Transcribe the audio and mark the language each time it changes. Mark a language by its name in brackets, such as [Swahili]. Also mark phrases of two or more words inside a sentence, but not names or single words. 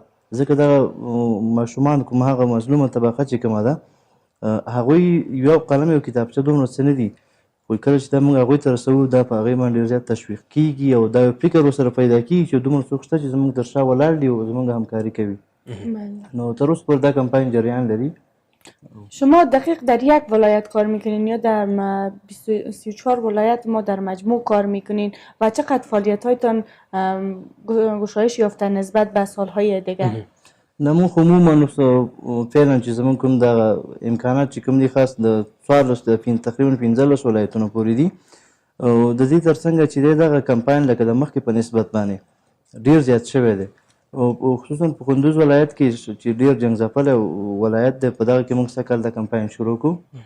[Pashto] ځکه دغه ماشومان کوم هغه مظلومه طبقه چې کومه ده هغوی یو قلم یو کتابچه دومره څه نه دي، خو کله چې دا موږ هغوی ته رسوو دا په هغوی باندې ډېر زیات تشویق کېږي او دا یو فکر ورسره پیدا کېږي چې دومره څوک شته چې زموږ تر شا ولاړ دي او زموږ همکاري کوي. نو تر اوسه پورې دا کمپاین جریان لري. [Persian] شما دقیق در یک ولایت کار میکنین یا در 34 ولایت ما در مجموع کار میکنین و چقدر فعالیت هایتان گشایش یافته نسبت به سالهای دیگر؟ [Pashto] نه مونږ خو عموما فعلا چې زمونږ کوم دغه امکانات چې کوم دي خاص د 14 تقریبا 15 ولایتونو پورې دي او د دې ترڅنګ چې دی دغه کمپاین لکه د مخکې په نسبت باندې ډېر زیات شوی دی او خصوصا په کندوز ولایت کې چې ډېر جنګ ځپلی ولایت دی، په دغه کې موږ سږ کال د کمپاین شروع کړو.